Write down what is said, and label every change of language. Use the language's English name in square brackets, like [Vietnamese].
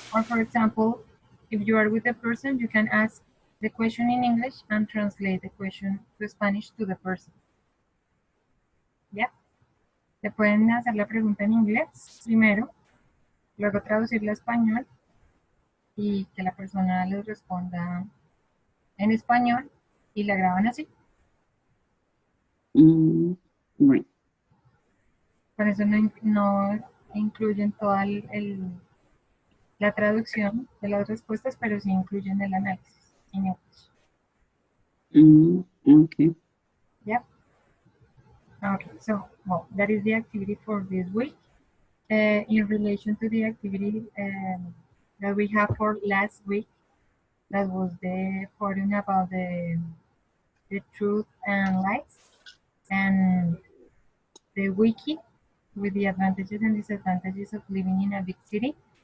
[English] Or for example, if you are with a person, you can ask the question in English and translate the question to Spanish to the person. [Spanish] ¿Ya? Le pueden hacer la pregunta en inglés primero, luego traducirla a español y que la persona les responda en español y la graban así. Bueno, Por eso no incluyen toda la traducción de las respuestas, pero sí incluyen el análisis en inglés. [English] ok. [Spanish] ¿Ya? [English] Okay, so, well, that is the activity for this week. In relation to the activity that we have for last week, that was the forum about the truth and lies, and the wiki with the advantages and disadvantages of living in a big city.